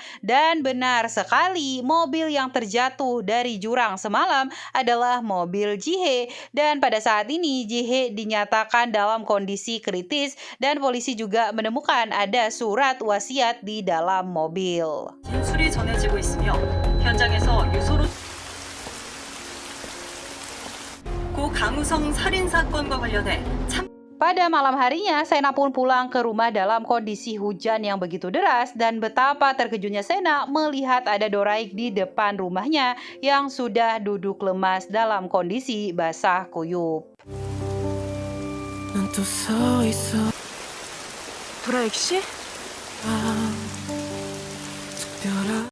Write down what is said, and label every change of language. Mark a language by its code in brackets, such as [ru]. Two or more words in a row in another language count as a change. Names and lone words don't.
[id] Dan benar sekali, mobil yang terjatuh dari jurang semalam adalah mobil Jae-hee. Dan pada saat ini Jae-hee dinyatakan dalam kondisi kritis dan polisi juga menemukan ada surat wasiat di dalam mobil. [ko] 진술이 전해지고 있으며 현장에서 유서로 고 강우성 살인 사건과 관련해 [id] Pada malam harinya, Sena pun pulang ke rumah dalam kondisi hujan yang begitu deras dan betapa terkejutnya Sena melihat ada Doraik di depan rumahnya yang sudah duduk lemas dalam kondisi basah kuyup. [ko] 난 또 서 있어. 도라익 씨? 특별한